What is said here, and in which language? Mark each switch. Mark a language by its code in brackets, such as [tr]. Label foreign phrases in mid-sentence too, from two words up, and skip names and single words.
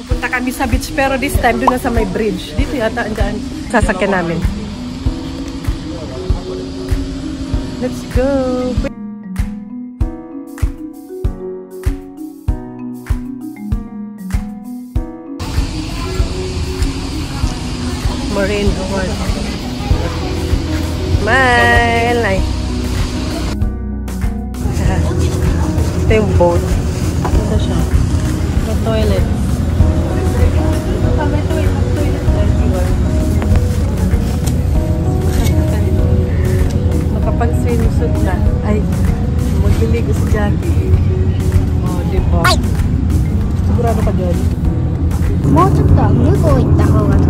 [tl] kami sa beach, pero [en] this time [tl] doon na sa may bridge. Dito yata andyan sasakyan namin. [en] Let's go! Marine Award. Smile! [tl] Ito yung boat. Ito siya. May toilet. May toilet. Makapag-swimsuit na. Ay, magliligo si Jackie. Oh, diba? Sigurado ka dyan? [ja] もうちょっと向こう行った方がいい。